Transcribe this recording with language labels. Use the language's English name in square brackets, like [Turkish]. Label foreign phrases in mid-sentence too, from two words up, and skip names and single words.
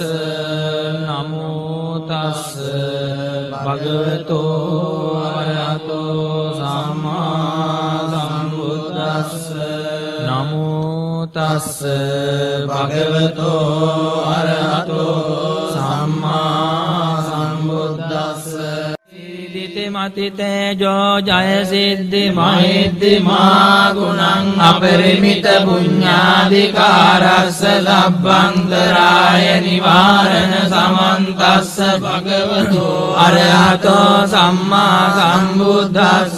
[Pali] නමෝ තස්ස භගවතෝ අරහතෝ සම්මා සම්බුද්දස්ස. නමෝ තස්ස භගවතෝ අරහතෝ සම්මා සම්බුද්දස්ස. මති තේජෝ ජය සිද්ධි මහිද්දිමා ගුණං අපරිමිත පුඤ්ඤාධිකාරස්ස ලබ්බන්තරාය නිවාරණ සමන්තස්ස භගවතෝ අරහතෝ සම්මා සම්බුද්දස්ස.